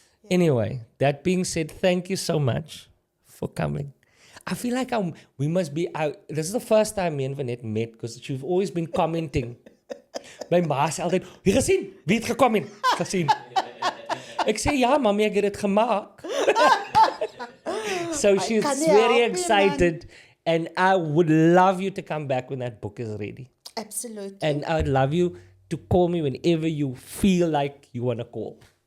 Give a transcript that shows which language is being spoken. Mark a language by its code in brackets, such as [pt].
[en] Anyway, that being said, thank you so much for coming. I feel like we must be out. This is the first time me and Vinette met, because you've always been commenting. [af] My ma sê altyd, "Wie gesien? Wie het gekomment? Gesien?" Ek sê, "Ja, mami, ek het dit gemaak." [en] So she's very excited, and I would love you to come back when that book is ready. Absolutely. And I would love you to call me whenever you feel like you want to call.